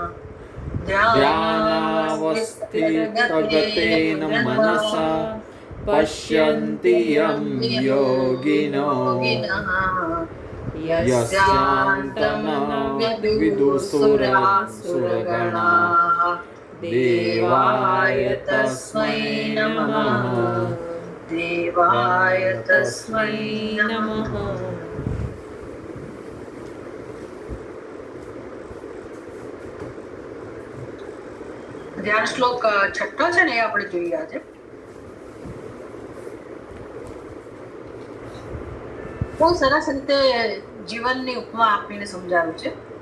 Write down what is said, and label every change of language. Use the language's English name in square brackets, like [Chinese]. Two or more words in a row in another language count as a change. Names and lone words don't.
[Sanskrit] ध्यानावस्थितगतेन मनसा पश्यन्ति यं योगिनो यस्यान्तं विदुसुरगणाः देवाय तस्मै नमः देवाय तस्मै नमः। [Gujarati] ધ્યાન શ્લોક છઠ્ઠો છે ને એ આપણે જોઈએ આજે. બહુ સરસ રીતે જીવનની ઉપમા આપીને સમજાવ્યું છે.